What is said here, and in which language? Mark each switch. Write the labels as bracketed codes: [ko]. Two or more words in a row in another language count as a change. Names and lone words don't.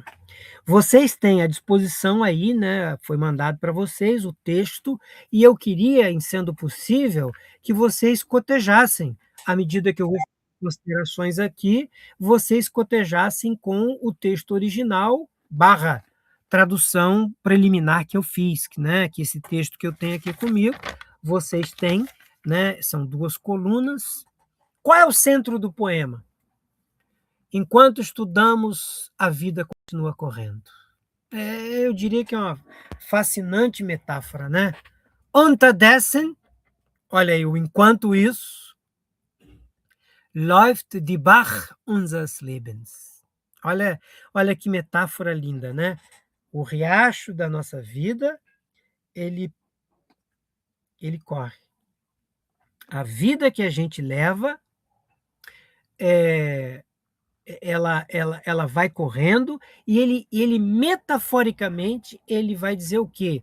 [pt] Vocês têm à disposição aí, né, foi mandado para vocês o texto, e eu queria, em sendo possível, que vocês cotejassem, à medida que eu vou fazer considerações aqui, vocês cotejassem com o texto original barra tradução preliminar que eu fiz, né, que esse texto que eu tenho aqui comigo, vocês têm, né, são 2 colunas. Qual é o centro do poema? Enquanto estudamos, a vida continua correndo. Eu diria que é uma fascinante metáfora, né? Unterdessen, olha aí, o enquanto isso, [de] läuft die Bach unseres Lebens. [pt] Olha que metáfora linda, né? O riacho da nossa vida, ele corre. A vida que a gente leva, ela vai correndo, e ele metaforicamente ele vai dizer o quê?